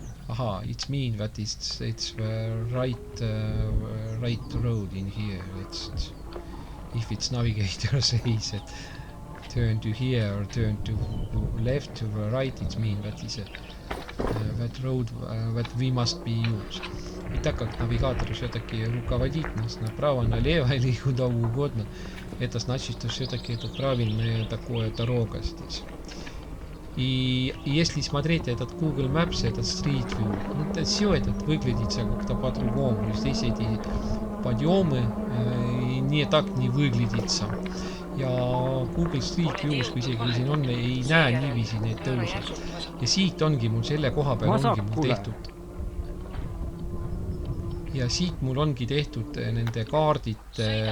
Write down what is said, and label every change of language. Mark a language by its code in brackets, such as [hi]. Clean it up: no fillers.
[en] Aha, it means that it's the right road in here. If it's navigator says it. Turn to here or turn to left to the right, it means that is that road that we must be used. [ru] И так как навигатор все-таки руководит нас направо, налево или куда угодно, это значит, что все-таки это правильная такое дорога здесь. И если смотреть этот Google Maps, этот Street View, это все этот выглядит как-то по-другому. Здесь эти подъемы не так не выглядится. [et] Ja Google Street View's, kui isegi siin on, ei näe niiviisi need tõused. Ja siit ongi mul selle koha peal ongi mul tehtud. Ja siit mul ongi tehtud nende kaardite...